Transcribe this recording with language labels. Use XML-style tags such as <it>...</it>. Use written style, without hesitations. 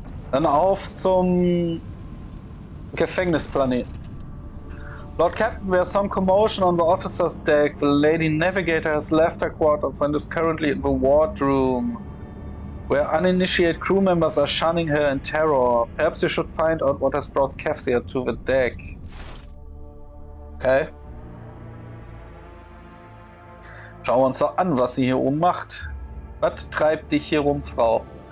<de>Dann auf zum Gefängnisplaneten.</de> <en>Lord Captain, there's some commotion on the officer's deck. The Lady Navigator has left her quarters and is currently in the wardroom, where uninitiated crew members are shunning her in terror. Perhaps you should find out what has brought Kefsia to the deck. Okay.</en> <de>Schauen wir uns doch an, was sie hier oben macht. Was treibt dich hier rum, Frau?</de>